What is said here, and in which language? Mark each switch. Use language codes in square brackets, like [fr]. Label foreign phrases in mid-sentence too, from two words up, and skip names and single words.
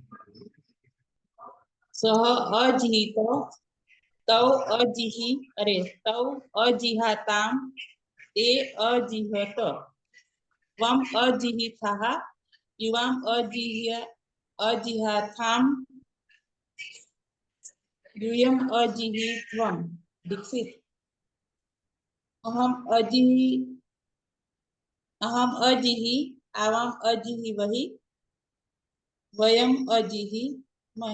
[sa] सह अजीहित तौ अजीहाताम ते अजीहत त्वम अजीहिथः युवाम અજીહાથામ यूयम अजिहित्वम दीक्षित अहम अजिहि आवाम अजिहिवहि वयम अजिहिमहि।